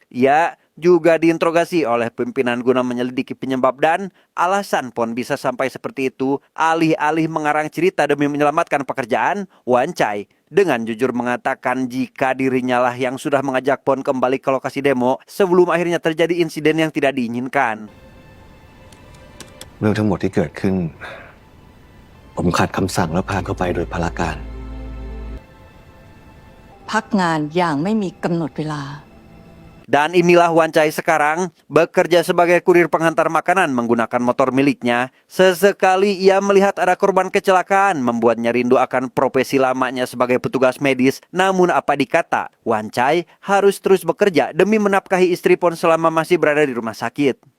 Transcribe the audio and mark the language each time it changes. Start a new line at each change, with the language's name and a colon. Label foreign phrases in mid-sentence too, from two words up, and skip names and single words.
Indonesian: Ia juga diinterogasi oleh pimpinan guna menyelidiki penyebab dan alasan Pon bisa sampai seperti itu. Alih-alih mengarang cerita demi menyelamatkan pekerjaan, Wancai dengan jujur mengatakan jika dirinya lah yang sudah mengajak Pon kembali ke lokasi demo sebelum akhirnya terjadi insiden yang tidak diinginkan.
Thai: เรื่องทั้งหมดที่เกิดขึ้นผมขัดคำสั่งและพาเข้าไปโดยพลการ พักงานอย่างไม่มีกำหนดเวลา
Indonesian: Dan inilah Wancai sekarang, bekerja sebagai kurir penghantar makanan menggunakan motor miliknya. Sesekali ia melihat ada korban kecelakaan, membuatnya rindu akan profesi lamanya sebagai petugas medis. Namun apa dikata, Wancai harus terus bekerja demi menafkahi istri Pon selama masih berada di rumah sakit.